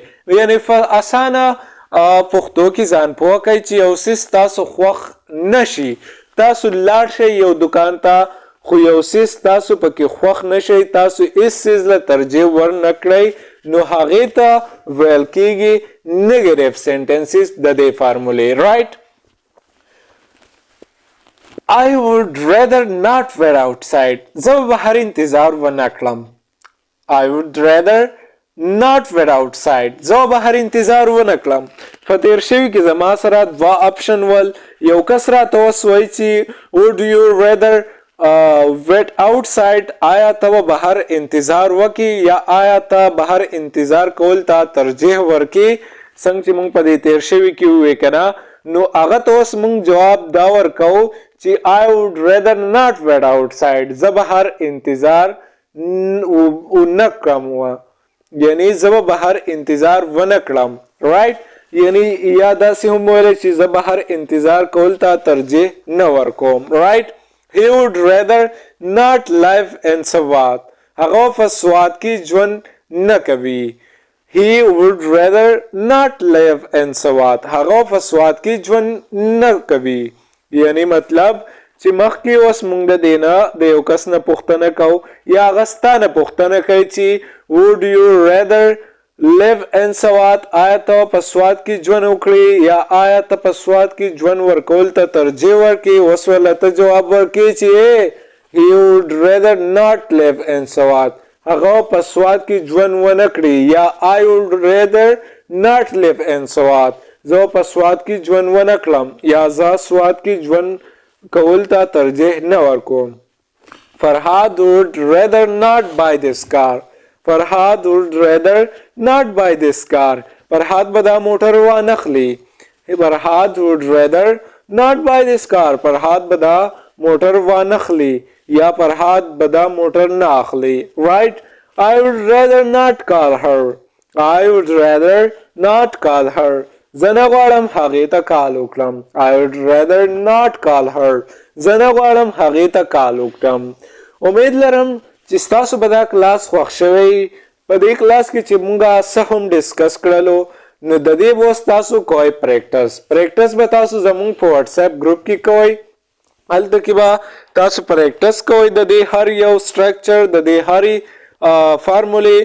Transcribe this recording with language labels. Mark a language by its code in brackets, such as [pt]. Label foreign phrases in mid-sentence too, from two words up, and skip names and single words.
[ps] یعنی په اسانه پښتو کې ځان پوه کړئ چې یو څیز تاسو خوښ نشي تاسو لاړ شئ یو دکان ته خو یو څیز تاسو پکې خوښ نشئ تاسو هیڅ څیز له ترجیح ورنه کړئ نو هغې ته ویل کیږي [en] negative sentences [ps] د دې فارمولې. رایټ. [en] I would rather not wait outside. [ps] زه به بهر انتظار ونه کړم. [en] I would rather not wait outside. [ps] زه به بهر انتظار ونه کړم. په تیر شوي کې زما سره دوه اپشن ول. یو کس راته اوس وایي چې [en] would you rather wait outside. [ps] آیا ته به بهر انتظار وکړي یا آیا ته بهر انتظار کول ته ترجیح ورکړي څنګه چې موږ په دې تیر شوي کې ووایو که نه نو هغه ته اوس موږ جواب دا ورکوو چې [en] I would rather not wait outside. [ps] زه بهر انتظار ونه کړم یعنی زه به بهر انتظار ونه کړم. رایټ. یعنی یا داسې هم ویلی چې زه بهر انتظار کول ته ترجیح نه ورکوم. رایټ. [en] He would rather not live in سوات. [ps] هغه په سوات کې ژوند نه کوي. [en] He would rather not live in سوات. [ps] هغه په سوات کې ژوند نه کوي. یعنی مطلب چې مخکې اوس موږ د دې نه د یو کس نه پوښتنه کوو یا هغه ستا نه پوښتنه کوي چې [en] would you rather live in سوات. [ps] آیا ته په سوات کې ژوند وکړي یا آیا ته په سوات کې ژوند ورکول ته ترجیح ورکړي. اوس ورله ته جواب ورکړي چې [en] he would rather not live in سوات. [ps] هغه په سوات کې ژوند ونه کړي یا [en] I would rather not live in سوات. [ps] زه په سوات کې ژوند ونه کړم یا زه سوات کې ژوند کول ته ترجیح نه ورکوم. [en] Farhad would rather not buy this car. Farhad would rather not buy this car. [ps] Farhad به دا موټر وانخلي. [en] Farhad would rather not buy this car. [ps] Farhad به دا موټر وانخلي یا Farhad به دا موټر نه اخلي. [en] Right. I would rather not call her. I would rather not call her. [ps] زه نه غواړم هغې ته کال وکړم. [en] I would rather not call her. [ps] زه نه غواړم هغې ته کال وکړم. امید لرم چې ستاسو به دا کلاس خوښ شوی. په دې کلاس کې چې مونږ څه هم ډسکس کړلو نو د دې به اوس تاسو کوئ پریکټس به تاسو زمونږ په واتساپ ګروپ کې کوئ. هلته کې به تاسو پریکټس کوئ د دې هر یو سټرکچر د دې هرې فارمولې.